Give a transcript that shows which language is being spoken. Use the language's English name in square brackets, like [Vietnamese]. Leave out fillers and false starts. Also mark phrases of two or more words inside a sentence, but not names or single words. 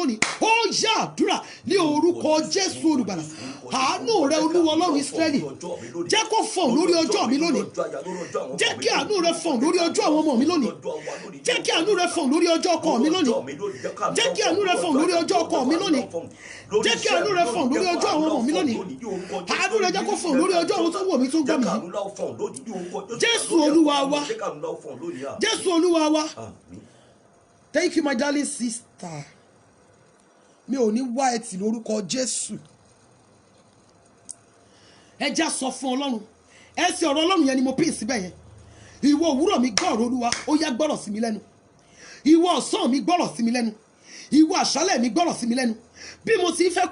[Yoruba] lónìí ó yá àdúrà ní orúkọ Jésù olùgbàlà àánú rẹ Olúwa Ọlọ́run Ísírẹ́lì jẹ́ kó fọ̀n lórí ọjọ́ mi lónìí jẹ́ kí àánú rẹ fọ̀n lórí ọjọ́ àwọn ọmọ mi lónìí jẹ́ kí àánú rẹ fọ̀n lórí ọjọ́ ọkọ mi lónìí jẹ́ kí àánú rẹ fọ̀n lórí ọjọ́ ọkọ mi lónìí jẹ́ kí àánú rẹ fọ̀n lórí ọjọ́ àwọn ọmọ mi lónìí àánú rẹ jẹ́ kó fọ̀n lórí ọjọ́ àwọn tó wò mí tó ń gbọ́ mi yìí Jésù Olúwa wa Jésù Olúwa wa. [English] Thank you my darling sister [Yoruba] mi ò ní wá ẹtì lórúkọ Jésù ẹ já sọ fún Ọlọ́run ẹ sì ọ̀rọ̀ Ọlọ́run yẹn ni mo pín síbẹ̀ yẹn ìwọ òwúrọ̀ mi gbọ́ ọ̀rọ̀ Olúwa ó yá gbọ́rọ̀ sí mi lẹ́nu ìwọ ọ̀sán mi gbọ́rọ̀ sí mi lẹ́nu ìwọ àṣálẹ̀ mi gbọ́rọ̀ sí mi lẹ́nu bí mo ti fẹ́